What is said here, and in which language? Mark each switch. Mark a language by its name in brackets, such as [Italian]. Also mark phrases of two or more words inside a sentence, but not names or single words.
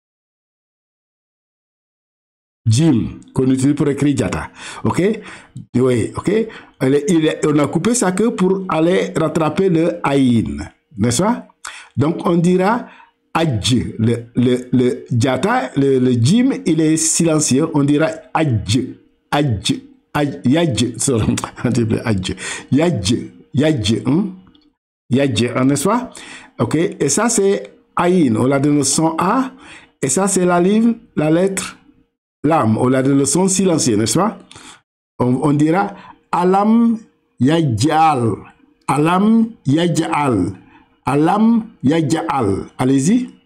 [French] Jim, qu'on utilise pour écrire Jata. OK? Oui, OK? On a coupé sa queue pour aller rattraper le Aïn. N'est-ce pas? Donc, on dira Adj. Le Jata, le Jim, il est silencieux. On dira Adj. Adj. Yadj. Adj. Yadj. Yadj. Yadj, n'est-ce pas? OK? Et ça, c'est Aïn. On l'a donné le son A. Et ça, c'est la lettre Lam. On l'a donné le son silencieux, n'est-ce pas? On dira [Arabic] ألم يجعل. ألم يجعل. ألم يجعل. Allez-y.